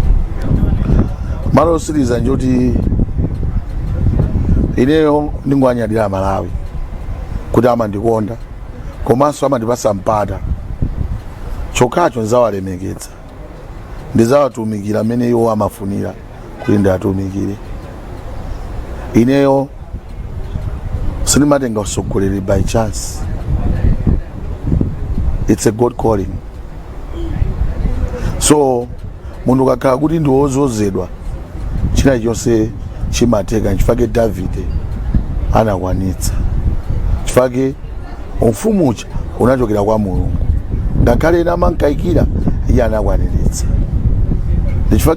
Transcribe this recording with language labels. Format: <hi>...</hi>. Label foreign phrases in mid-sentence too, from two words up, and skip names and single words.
<ny>malo otsiriza njoti ineyo ndingwanyadira Malawi kuti amandikonda komanso amandipasa mpata chokhacho nzawalemekeza ndizawatumikira amene iwo amafunira kuti ndiatumikire ineyo sinimatenga usogoleri</ny> <en>by chance it's a God calling so</en> <ny>mundu kakhala kuti ndiwozozedwa china chonse chimateka chifukwa Davide anakwanitsa chifukwa ufumu ucha unachokera kwa Mulungu ngakhale ena amankaikira iye anakwaniritsa chifukwa</ny>